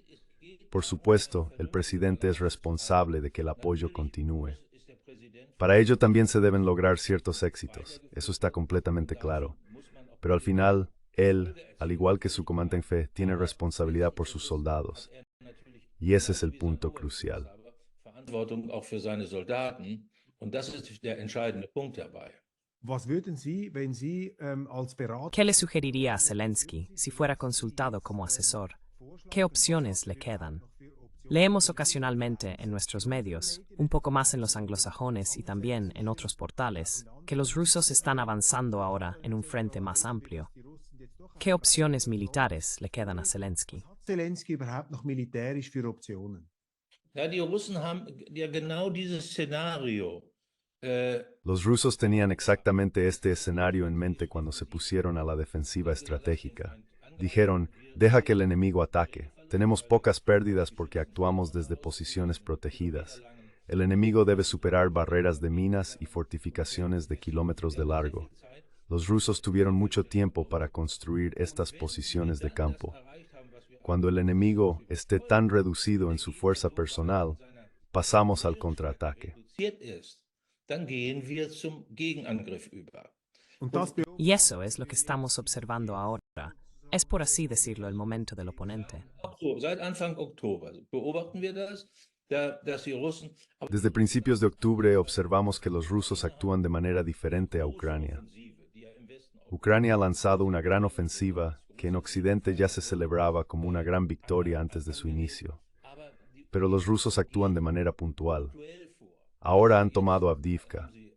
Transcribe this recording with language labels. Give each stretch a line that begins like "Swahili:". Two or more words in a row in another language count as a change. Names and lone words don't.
Spanish: Por supuesto, el presidente es responsable de que el apoyo continúe. Para ello también se deben lograr ciertos éxitos, eso está completamente claro. Pero al final, él, al igual que su comandante en jefe, tiene responsabilidad por sus soldados. Y ese es el punto crucial.
German: Verantwortung auch für seine Soldaten. Und das ist der entscheidende Punkt dabei. Was würden Sie, wenn Sie als Berater...
Spanish: ¿Qué le sugeriría a Zelensky si fuera consultado como asesor? ¿Qué opciones le quedan? Leemos ocasionalmente en nuestros medios, un poco más en los anglosajones y también en otros portales, que los rusos están avanzando ahora en un frente más amplio. ¿Qué opciones militares le quedan a Zelensky?
German: Hat Zelensky überhaupt noch militärisch für Optionen? Ja, die Russen haben ja genau dieses Szenario.
Spanish: Los rusos tenían exactamente este escenario en mente cuando se pusieron a la defensiva estratégica. Dijeron, deja que el enemigo ataque. Tenemos pocas pérdidas porque actuamos desde posiciones protegidas. El enemigo debe superar barreras de minas y fortificaciones de kilómetros de largo. Los rusos tuvieron mucho tiempo para construir estas posiciones de campo. Cuando el enemigo esté tan reducido en su fuerza personal, pasamos al contraataque.
German: Dann gehen wir zum Gegenangriff über. Und das
Spanish: Y eso es lo que estamos observando ahora. Es por así decirlo el momento del oponente.
German: Seit Anfang Oktober beobachten wir das, dass die Russen
Spanish: Desde principios de octubre observamos que los rusos actúan de manera diferente a Ucrania. Ucrania ha lanzado una gran ofensiva que en Occidente ya se celebraba como una gran victoria antes de su inicio. Pero los rusos actúan de manera puntual. Ahora han tomado Avdiivka.